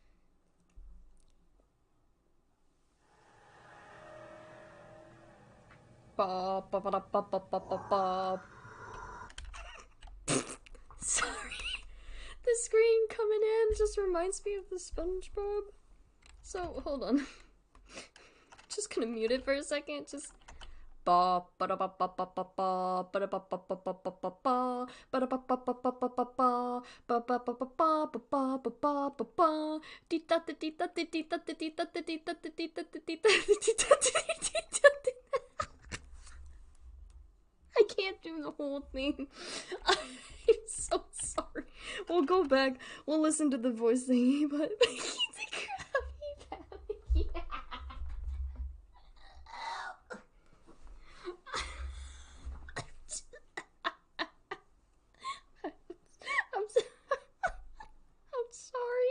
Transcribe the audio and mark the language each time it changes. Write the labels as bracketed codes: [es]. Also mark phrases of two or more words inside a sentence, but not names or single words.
[en] Ba ba ba ba ba ba ba ba ba. Sorry. The screen coming in just reminds me of the SpongeBob. So, hold on. Just gonna mute it for a second. Just ba ba da ba ba ba ba ba ba da ba ba ba ba ba ba ba ba da ba ba ba ba ba ba ba ba ba ba ba ba ba ba ba ba ba dee da da dee da dee da dee da dee da dee da dee da dee da dee da. I can't do the whole thing. I'm so sorry. We'll go back. We'll listen to the voice thingy, but I'm sorry.